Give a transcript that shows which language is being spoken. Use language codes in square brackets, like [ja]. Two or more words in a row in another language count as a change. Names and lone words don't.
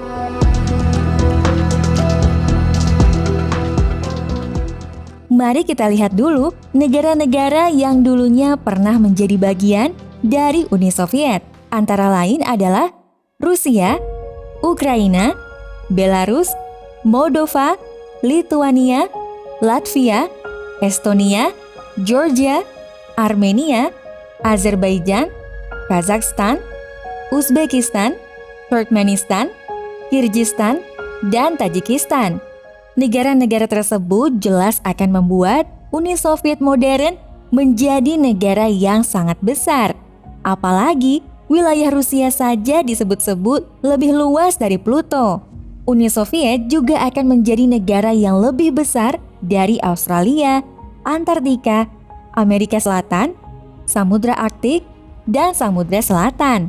[id] Mari kita lihat dulu negara-negara yang dulunya pernah menjadi bagian dari Uni Soviet. Antara lain adalah Rusia, Ukraina, Belarus, Moldova, Lituania, Latvia, Estonia, Georgia, Armenia, Azerbaijan, Kazakhstan, Uzbekistan, Turkmenistan, Kyrgyzstan, dan Tajikistan. Negara-negara tersebut jelas akan membuat Uni Soviet modern menjadi negara yang sangat besar. Apalagi wilayah Rusia saja disebut-sebut lebih luas dari Pluto. Uni Soviet juga akan menjadi negara yang lebih besar dari Australia, Antartika, Amerika Selatan, Samudra Arktik, dan Samudra Selatan.